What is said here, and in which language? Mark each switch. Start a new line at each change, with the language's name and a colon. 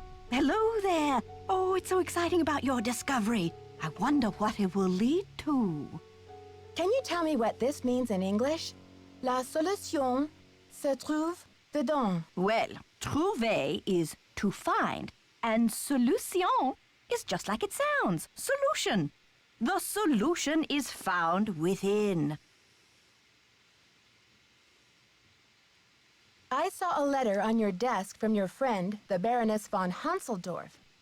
English: Hello there. Oh, it's so exciting about your discovery. I wonder what it will lead to. Can you tell me what this means in English?
French: La solution se trouve dedans.
English: Well, trouver is to find, and solution is just like it sounds, solution. The solution is found within. I saw a letter on your desk from your friend, the Baroness von Hanseldorf.